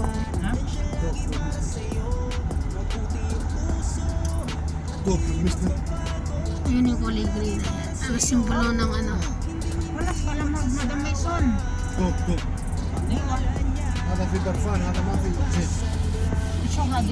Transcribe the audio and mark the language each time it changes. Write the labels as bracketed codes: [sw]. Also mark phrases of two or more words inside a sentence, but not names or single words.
[tl] Ayun yung kulay green. Ang simbolo ng Wala pala Madam Mason. [ar] هذا في برفان هذا ما في زيت شو هذه؟